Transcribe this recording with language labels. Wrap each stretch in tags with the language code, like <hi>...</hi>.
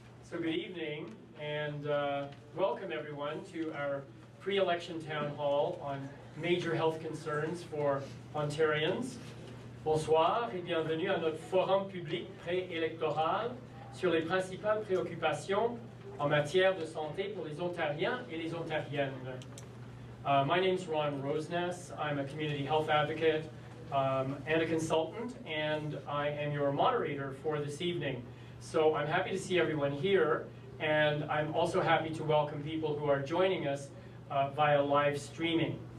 <en>So good evening and welcome everyone to our pre-election town hall on major health concerns for Ontarians.</en> <fr>Bonsoir et bienvenue à notre forum public préélectoral sur les principales préoccupations en matière de santé pour les Ontariens et les Ontariennes.</fr> <en>My name is Ron Roseness. I'm a community health advocate and a consultant, and I am your moderator for this evening. So I'm happy to see everyone here, and I'm also happy to welcome people who are joining us via live streaming.</en>